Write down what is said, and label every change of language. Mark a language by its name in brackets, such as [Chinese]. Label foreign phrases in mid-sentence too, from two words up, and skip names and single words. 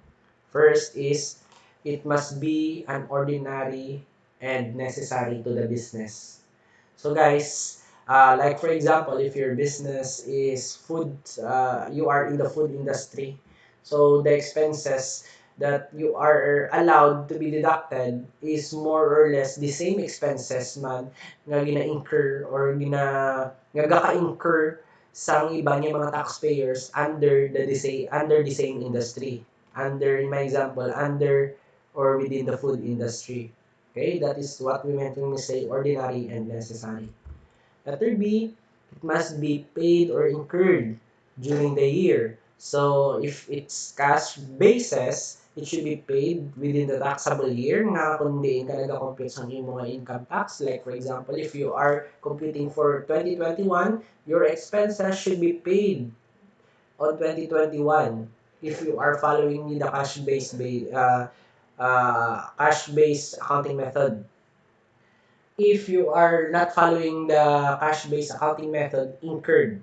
[English] First is it must be an ordinary and necessary to the business. So guys, like for example, if your business is food, you are in the food industry, so the expenses that you are allowed to be deducted is more or less the same expenses [Hiligaynon] man nga gina-incur or nga gaka-incur sang iba niya mga taxpayers [English] under the same industry. Under, in my example, under or within the food industry. Okay, that is what we meant when we say ordinary and necessary. Letter B, it must be paid or incurred during the year. So if it's cash basis, it should be paid within the taxable year [Hiligaynon] nga kung diin ka nag-compute sa iyong mga income tax. [English] Like for example, if you are computing for 2021, your expenses should be paid on 2021 if you are following the cash-based accounting method. If you are not following the cash-based accounting method, incurred.